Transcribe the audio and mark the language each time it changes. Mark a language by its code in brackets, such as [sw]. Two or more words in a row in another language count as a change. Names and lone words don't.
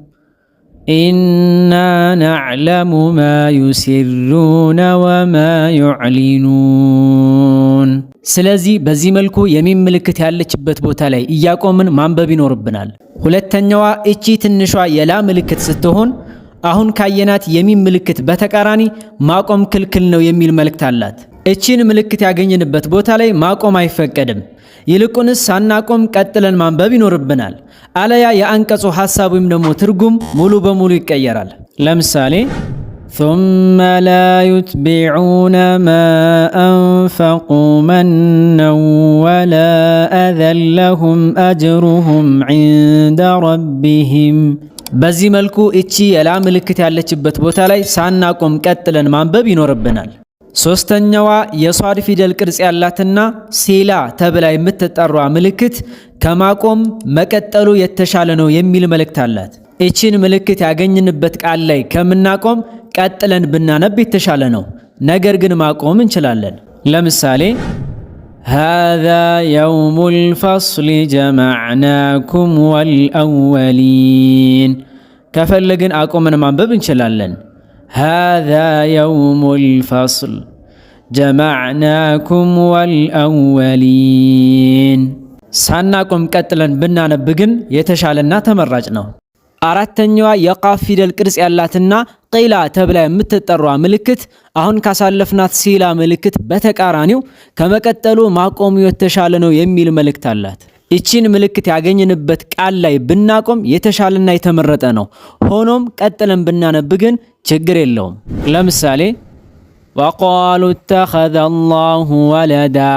[ar] إنا نعلم ما يسرون وما يعلنون። [am] ስለዚህ በዚህ መልኩ የሚም ምልክት ያለችበት ቦታ ላይ እያቆምን ማንበብ ይኖርብናል። ሁለተኛዋ እቺ ትንሿ የላ ምልክት ስትሆን አሁን ካየናት የሚም ምልክት በተቃራኒ ማቆም ክልክል ነው የሚል መልእክት አላት። እቺን ምልክት ያገኘንበት ቦታ ላይ ማቆም አይፈቀድም። ይልቁንስ ሳናቆም ቀጥለን ማንበብ ይኖርብናል። አለያ የአንቀጹ ሐሳብ ወይም ደግሞ ትርጉም ሙሉ በሙሉ ይቀየራል። ለምሳሌ [ar] ثم لا يتبعون ما أنفقوا منا ولا أذى لهم أجرهم عند ربهم። [am] በዚህ መልኩ እቺ የላ ምልክት ያለችበት ቦታ ላይ ሳናቆም ቀጥለን ማንበብ ይኖርብናል። ሶስተኛዋ የሷድ ፊደል ቅርጽ ያላትና ሴላ ተብላ የምትጠራ ምልክት ከማቆም መቀጠሉ የተሻለ ነው የሚል መልእክት አላት። እቺን ምልክት ያገኝንበት ቃል ላይ ከምናቆም ቀጥለን ብናነብ የተሻለ ነው። ነገር ግን ማቆም እንችላለን። ለምሳሌ [ar] هذا يوم الفصل جمعناكم والأولين [am] ከፈለግን አቆመን ማንበብ እንችላለን። [ar] هذا يوم الفصل جمعناكم والأولين። [am] ሳናቆም ቀጥለን ብናነብ ግን የተሻለና ተመራጭ ነው። አራተኛዋ የቃፍ ፊደል ቅርጽ ያላትና ቂላ ተብላ የምትጠራ ምልክት አሁን ካሳለፍናት ሲላ ምልክት በተቃራኒው ከመቀጠሉ ማቆሙ የተሻለ ነው የሚል መልእክት አላት። እቺን ምልክት ያገኘንበት ቃል ላይ ብናቆም የተሻለና የተመረጠ ነው። ሆኖም ቀጥለን ብናነብ ግን ችግር የለውም። ለምሳሌ [ar] وقالوا اتخذ الله ولدا